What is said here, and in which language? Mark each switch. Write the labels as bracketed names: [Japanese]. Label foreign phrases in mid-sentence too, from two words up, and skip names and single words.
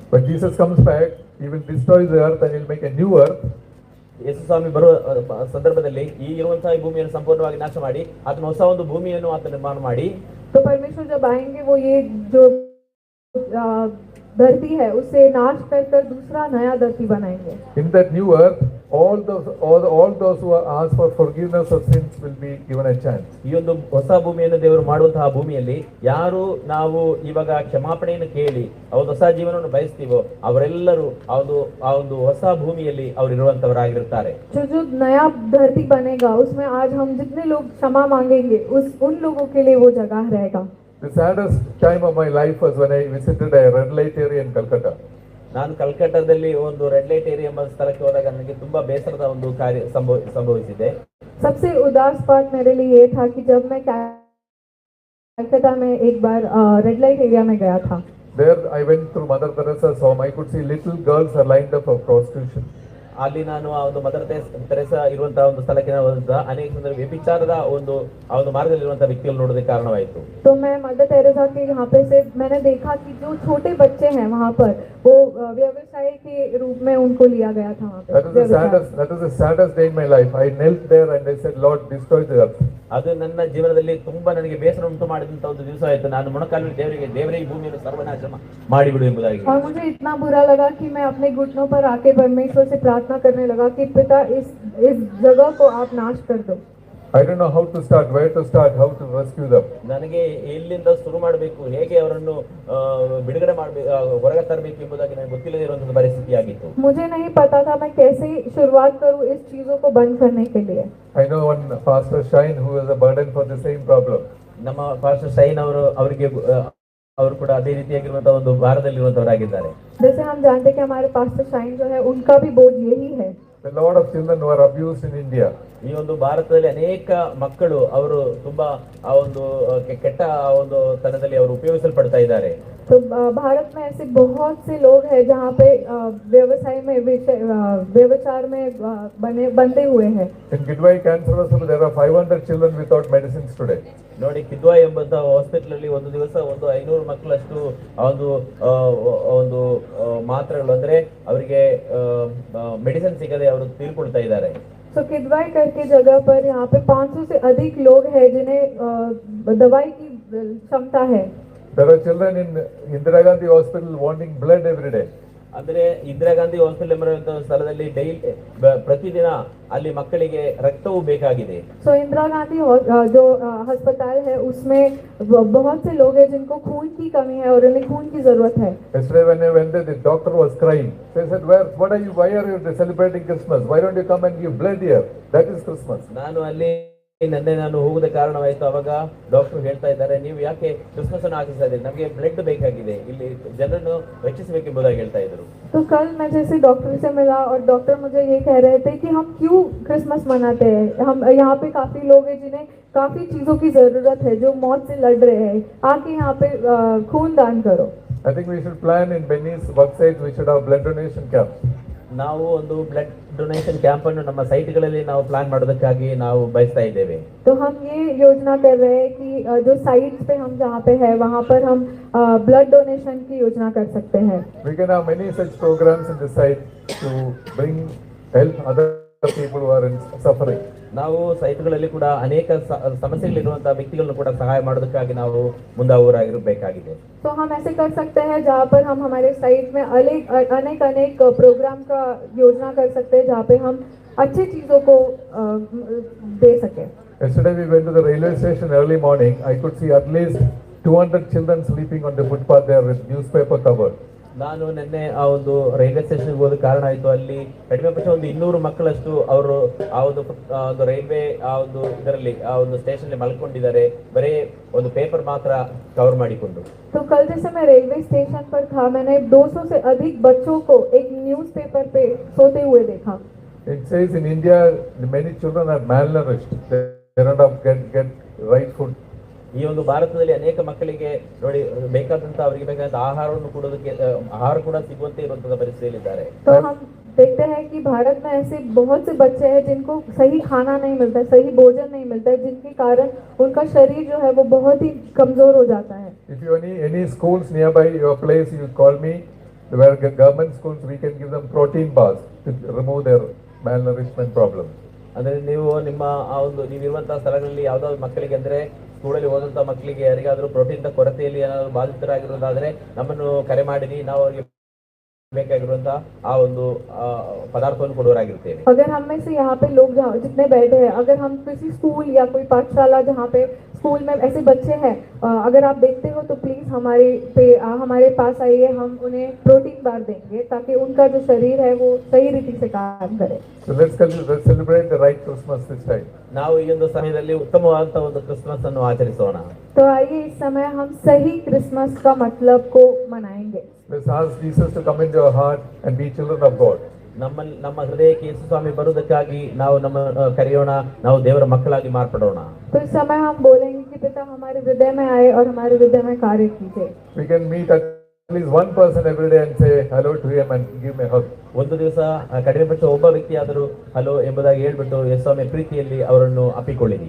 [English] When Jesus comes back, he will destroy the earth and he will make a new earth. [Kannada] ಯೇಸು ಸ್ವಾಮಿ ಬರುವ ಸಂದರ್ಭದಲ್ಲಿ ಈ ಇರುವಂತಹ ಈ ಭೂಮಿಯನ್ನು ಸಂಪೂರ್ಣವಾಗಿ ನಾಶ ಮಾಡಿ ಆತನ ಹೊಸ ಒಂದು ಭೂಮಿಯನ್ನು ಆತ ನಿರ್ಮಾಣ ಮಾಡಿ, [Hindi] तो परमेश्वर जब आएंगे वो ये जो धरती है उसे नाश कर दूसरा नया धरती बनाएंगे. [English] In that new earth, all those who are asked for forgiveness of sins will be given a chance. [Kannada] ಈ ಒಂದು ಹೊಸ ಭೂಮಿಯನ್ನು ದೇವರು ಮಾಡುವಂತಹ ಭೂಮಿಯಲ್ಲಿ ಯಾರು ನಾವು ಇವಾಗ ಕ್ಷಮಾಪಣೆಯನ್ನು ಕೇಳಿ ಆ ಒಂದು ಹೊಸ ಜೀವನವನ್ನು ಬಯಸ್ತೀವೋ ಅವರೆಲ್ಲರೂ ಆ ಒಂದು ಹೊಸ ಭೂಮಿಯಲ್ಲಿ ಅವರು ಇರುವಂತವರಾಗಿರುತ್ತಾರೆ. [Hindi] जो नया धरती बनेगा उसमें आज हम जितने लोग क्षमा मांगेंगे उन लोगों के लिए वो जगह रहेगा. [English] The saddest time of my life was when I visited a red light area in Calcutta. [Kannada] ನಾನು ಕಲ್ಕಟ್ಟಾದಲ್ಲಿ ಒಂದು [English] red light area [Kannada] ಎಂಬ ಸ್ಥಳಕ್ಕೆ ಹೋದಾಗ ನನಗೆ ತುಂಬಾ ಬೇಸರದ ಒಂದು ಕಾರ್ಯ ಸಂಭವಿಸಿದೆ. [Hindi] सबसे उदास बात मेरे लिए ये था कि जब मैं कलकत्ता में एक बार [English] red light area [Hindi] में गया था. [English] There I went through Mother Teresa's home. I could see little girls are lined up for prostitution. [Kannada] ಅಲ್ಲಿ ನಾನು ಆ ಒಂದು ಮದರ್ ತೆರೆಸಾ ಇರುವಂತಹ ಒಂದು ಸ್ಥಳಕ್ಕೆ ಹೋದಂತ ಅನೇಕ ಸಂದರ್ಭ ವ್ಯಭಿಚಾರದ ಆ ಒಂದು ಮಾರ್ಗದಲ್ಲಿರುವಂತಹ ವ್ಯಕ್ತಿಗಳು ನೋಡೋದಕ್ಕೆ ಕಾರಣವಾಯಿತು. [Hindi] तो मैं मदर तेरेसा के यहाँ पे से मैंने देखा कि जो छोटे बच्चे हैं वहाँ पर वो व्यवसाय के रूप में उनको लिया गया था वहाँ पे. [English] That is the saddest day in my life. I knelt there and I said, Lord, destroy the earth. [Kannada] ಅದು ನನ್ನ ಜೀವನದಲ್ಲಿ ತುಂಬಾ ನನಗೆ ಬೇಸರ ಉಂಟು ಮಾಡಿದಂತ ಒಂದು ದಿವಸ ಆಯ್ತು. ನಾನು ಮೊಣಕಾಲು ದೇವರಿಗೆ ಈ ಭೂಮಿಯನ್ನು ಸರ್ವನಾಶ ಮಾಡಿಬಿಡು ಎಂಬುದಾಗಿ. [Hindi] और मुझे इतना बुरा लगा कि मैं अपने घुटनों पर आके परमेश्वर से प्रार्थना करने लगा कि पिता इस जगह को आप नाश कर दो. [English] I don't know how to start, where to start, how to rescue them. [Kannada] ನನಗೆ ಎಲ್ಲಿಂದ ಶುರು ಮಾಡಬೇಕು, ಹೇಗೆ ಅವರನ್ನು ಬಿಡುಗಡೆ ಮಾಡಬೇಕು, ಹೊರಗೆ ತರಬೇಕು ಎಂಬುದಾಗಿ ನನಗೆ ಗೊತ್ತಿಲ್ಲದೆ ಇರುವಂತಹ ಪರಿಸ್ಥಿತಿ ಆಗಿತ್ತು. [Hindi] मुझे नहीं पता था मैं कैसे शुरुआत करूं इस चीजों को बंद करने के लिए. [English] I know one Pastor Shine who is a burden for the same problem. [Kannada] ನಮ್ಮ ಪಾಸ್ಟರ್ ಶೈನ್ ಅವರಿಗೆ ಅವರು ಕೂಡ ಅದೇ ರೀತಿಯಾಗಿರುವಂತಹ ಒಂದು ಭಾರದಲ್ಲಿರುವಂತವರಾಗಿದ್ದಾರೆ. [Hindi] जैसे हम जानते हैं कि हमारे पास्टर शाइन जो है उनका भी बोझ यही है. [English] A lot of children who are abused in India. [Kannada] ಈ ಒಂದು ಭಾರತದಲ್ಲಿ ಅನೇಕ ಮಕ್ಕಳು ಅವರು ತುಂಬಾ ಆ ಒಂದು ಕೆಟ್ಟ ಆ ಒಂದು ತನದಲ್ಲಿ ಅವರು ಉಪಯೋಗಿಸಲ್ಪಡ್ತಾ ಇದ್ದಾರೆ. [Hindi] तो भारत में ऐसे बहुत से लोग हैं जहाँ पे व्यवसाय में व्यवचार में बंधे हुए हैं. [English] In Kidwai Cancer Hospital there are 500 children without medicines today. [Kannada] ನೋಡಿ, ಕಿದ್ವಾಯ್ ಎಂಬಂತಹ ಹಾಸ್ಪಿಟಲ್ ಅಲ್ಲಿ ಒಂದು ದಿವಸ 500 ಮಕ್ಕಳಷ್ಟು ಒಂದು ಮಾತ್ರೆಗಳು ಅಂದ್ರೆ ಅವರಿಗೆ ಮೆಡಿಸಿನ್ ಸಿಗದೆ ಅವರು ತೀರ್ಕೊಳ್ತಾ ಇದ್ದಾರೆ. [Hindi] तो किदवाई करके जगह पर यहाँ पे 500 से अधिक लोग हैं जिन्हें दवाई की क्षमता है. [English] There are children in Indira Gandhi Hospital wanting blood every day. [Kannada] ಅಂದ್ರೆ ಇಂದಿರಾ ಗಾಂಧಿ ಹಾಸ್ಪಿಟಲ್ ಎಂಬ ಸ್ಥಳದಲ್ಲಿ ಪ್ರತಿದಿನ ಅಲ್ಲಿ ಮಕ್ಕಳಿಗೆ ರಕ್ತವು ಬೇಕಾಗಿದೆ. [Hindi] तो इंदिरा गांधी जो अस्पताल है उसमें बहुत से लोग हैं जिनको खून की कमी है और उन्हें खून की जरूरत है. [English] Yesterday when I went there, the doctor was crying. They said, why are you celebrating Christmas? Why don't you come and give blood here? That is Christmas. [Kannada] ನಾನು ಹೋಗುವುದಕ್ಕೆ ಕಾರಣವಾಯಿತು. ಅವಾಗ ಡಾಕ್ಟರ್ ಹೇಳ್ತಾ ಇದ್ದಾರೆ, ನೀವು ಯಾಕೆ ಕ್ರಿಸ್ಮಸ್ ಅನ್ನು ಆಚರಿಸ್ತಾ ಇದ್ದೀರಿ, ನಮಗೆ ಬ್ಲಡ್ ಬೇಕಾಗಿದೆ, ಇಲ್ಲಿ ಜನರನ್ನು ರಕ್ಷಿಸಬೇಕೆಂಬುದಾಗಿ ಹೇಳ್ತಾ ಇದ್ರು. [Hindi] तो कल मैं जैसे डॉक्टर से मिला और डॉक्टर मुझे ये कह रहे थे कि हम क्यों क्रिसमस मनाते हैं. हम यहाँ पे काफी लोग हैं जिन्हें काफी चीजों की जरूरत है, जो मौत से लड़ रहे हैं, आके यहाँ पे खून दान करो. [English] I think we should plan in Benny's work site, we should have blood donation camp. [Kannada] ನಾವು ಒಂದು [English] blood donation camp [Kannada] ಅನ್ನು ನಮ್ಮ ಸೈಟ್ಗಳಲ್ಲಿ ನಾವು ಪ್ಲಾನ್ ಮಾಡೋದಕ್ಕಾಗಿ ನಾವು ಬಯಸ್ತಾ ಇದ್ದೇವೆ. [Hindi] तो हम ये योजना कर रहे हैं कि जो साइट्स पे हम जहाँ पे है वहाँ पर हम [English] blood donation [Hindi] की योजना कर सकते हैं. [English] We can have many such programs in the site to bring help other people who are in suffering. [Kannada] ನಾವು ಸೈಟ್ಗಳಲ್ಲಿ ಕೂಡ ಅನೇಕ ಸಮಸ್ಯೆಗಳಿರುವಂತಹ ವ್ಯಕ್ತಿಗಳನ್ನು ಕೂಡ ಸಹಾಯ ಮಾಡೋದಕ್ಕಾಗಿ ನಾವು ಮುಂದಾಗುವವರಾಗಿರಬೇಕಾಗಿದೆ. [Hindi] तो हम ऐसे कर सकते हैं जहाँ पर हम हमारे साइट में अनेक प्रोग्राम का योजना कर सकते हैं जहाँ पे हम अच्छी चीजों को दे सके. [English] Yesterday we went to the railway station early morning. I could see at least 200 children sleeping on the footpath there with newspaper covered. [Kannada] ನಾನು ನಿನ್ನೆ ಆ ಒಂದು [English] railway station [Kannada] ಹೋದ ಕಾರಣ ಆಯ್ತು. ಅಲ್ಲಿ ಕಡಿಮೆ ಪಕ್ಷ 200 ಮಕ್ಕಳಷ್ಟು ಅವರು ಆ ಒಂದು ರೈಲ್ವೆ ಆ ಒಂದು ಇದರಲ್ಲಿ ಆ ಒಂದು ಸ್ಟೇಷನ್ ಮಲ್ಕೊಂಡಿದ್ದಾರೆ, ಬರೀ ಒಂದು ಪೇಪರ್ ಮಾತ್ರ ಕವರ್ ಮಾಡಿಕೊಂಡು. [Hindi] तो कल जैसे मैं [English] railway station [Hindi] पर था, मैंने 200 से अधिक बच्चों को एक न्यूज़पेपर पे सोते हुए देखा. [English] It says in India many children are malnourished. They don't get right food. [Kannada] ಈ ಒಂದು ಭಾರತದಲ್ಲಿ ಅನೇಕ ಮಕ್ಕಳಿಗೆ ನೋಡಿ ಬೇಕಾದಂತ ಅವರಿಗೆ ಬೇಕಾದಂತ ಆಹಾರವನ್ನು ಕೊಡೋದಕ್ಕೆ ಆಹಾರ ಕೂಡ ಸಿಗುವಂತೆ ಇರುವಂತಹ ಪರಿಸ್ಥಿತಿಯಲ್ಲಿದ್ದಾರೆ. [Hindi] तो हम देखते हैं कि भारत में ऐसे बहुत से बच्चे हैं जिनको सही खाना नहीं मिलता है, सही भोजन नहीं मिलता है, जिनके कारण उनका शरीर जो है वो बहुत ही कमजोर हो जाता है. [English] If you any schools nearby your place, you call me. Where government schools, we can give them protein bars to remove their malnourishment problem. [Kannada] ಅಂದ್ರೆ ನೀವು ನಿಮ್ಮ ಆ ಒಂದು ನೀವಿರುವಂತಹ ಸ್ಥಳಗಳಲ್ಲಿ ಯಾವ್ದಾದ್ರು ಮಕ್ಕಳಿಗೆ ಅಂದ್ರೆ ಸ್ಕೂಲಲ್ಲಿ ಓದುವಂತಹ ಮಕ್ಕಳಿಗೆ ಯಾರಿಗಾದ್ರೂ ಪ್ರೋಟೀನ್ ಕೊರತೆಯಲ್ಲಿ ಏನಾದ್ರು ಬಾಧಿತರಾಗಿರೋದಾದ್ರೆ ನಮ್ಮನ್ನು ಕರೆ ಮಾಡಿರಿ, ನಾವು ಅವರಿಗೆ ಬೇಕಾಗಿರುವಂತಹ ಆ ಒಂದು ಪದಾರ್ಥವನ್ನು ಕೊಡುವರಾಗಿರ್ತೇವೆ. [Hindi] अगर हम में से यहाँ पे लोग जितने बैठे हैं, अगर हम किसी स्कूल या कोई पाठशाला जहाँ पे स्कूल में ऐसे बच्चे हैं, अगर आप देखते हो तो प्लीज हमारे पास आइए, हम उन्हें [English] protein bar [Hindi] देंगे ताकि उनका जो शरीर है वो सही रीति से काम करे. [English] So let's celebrate the right Christmas this time. [Kannada] ನಾವು ಈ ಒಂದು ಸಮಯದಲ್ಲಿ ಉತ್ತಮವಾದಂತಹ ಒಂದು ಕ್ರಿಸ್ಮಸ್ ಅನ್ನು ಆಚರಿಸೋಣ. [Hindi] तो आइए इस समय हम सही क्रिसमस का मतलब को मनाएंगे. [English] Let's ask Jesus to come into our heart and be children of God. [Kannada] ನಮ್ಮ ಹೃದಯಕ್ಕೆ ಯೇಸು ಸ್ವಾಮಿ ಬರುವುದಕ್ಕಾಗಿ ನಾವು ನಮ್ಮ ಕರೆಯೋಣ, ನಾವು ದೇವರ ಮಕ್ಕಳಾಗಿ ಮಾರ್ಪಡೋಣ. [Hindi] तो इस समय हम बोलेंगे कि पिता हमारे हृदय में आए और हमारे हृदय में कार्य कीजिए. [English] We can meet at least one person every day and say hello to him and give me a hug. [Kannada] ಒಂದು ದಿವಸ ಕಡಿಮೆ ಪಕ್ಷ ಒಬ್ಬ ವ್ಯಕ್ತಿಯಾದರೂ ಹಲೋ ಎಂಬುದಾಗಿ ಹೇಳ್ಬಿಟ್ಟು ಯೇಸುಸ್ವಾಮಿ ಪ್ರೀತಿಯಲ್ಲಿ ಅವರನ್ನು ಅಪ್ಪಿಕೊಳ್ಳಿರಿ.